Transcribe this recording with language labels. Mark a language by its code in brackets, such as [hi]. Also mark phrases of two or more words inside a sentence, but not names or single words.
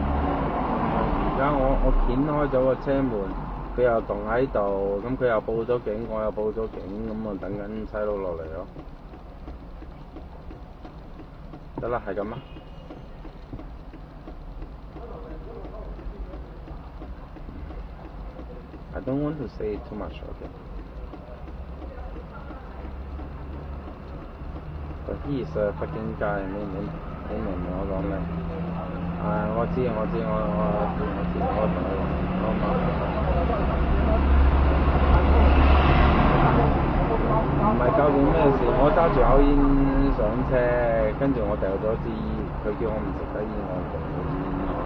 [yue] 而家我掀開咗個車門，佢又棟喺度，咁佢又報咗警，我又報咗警，咁啊等緊差佬落嚟咯。得啦，係咁啦。 [en] I don't want to say too much, okay? But he is a fucking guy， [yue] 你明唔明我講咩？我知，我同佢講，好嘛？唔係究竟咩事？我揸住口煙上車，跟住我掉咗支煙，佢叫我唔食得煙，我食咗煙咯。